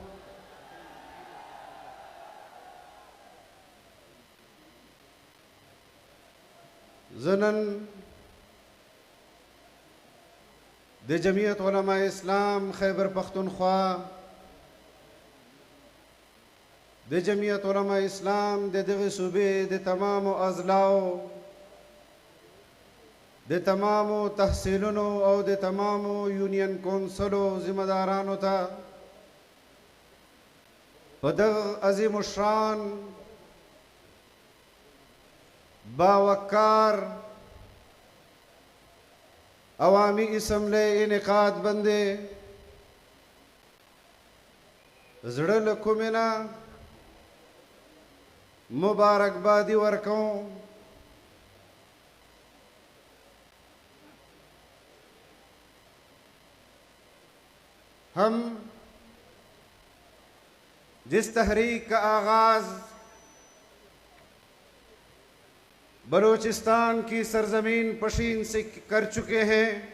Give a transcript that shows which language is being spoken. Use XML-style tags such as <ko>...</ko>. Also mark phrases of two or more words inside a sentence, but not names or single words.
<ps>زنن د جمعیت علماء اسلام خیبر پختونخوا د جمعیت علماء اسلام د دغه صوبې د تمامو اضلاعو د تمامو تحصیلونو او د تمامو یونین کونسلو ذمہ دارانو ته په دغه عظیم الشان باوقار عوامی اسمبلی انعقاد بندے زړه له کومې نه مبارکبادي ورکوم.</ps> <ur>ہم جس تحریک کا آغاز بلوچستان کی سرزمین پشین سے کر چکے ہیں،</ur>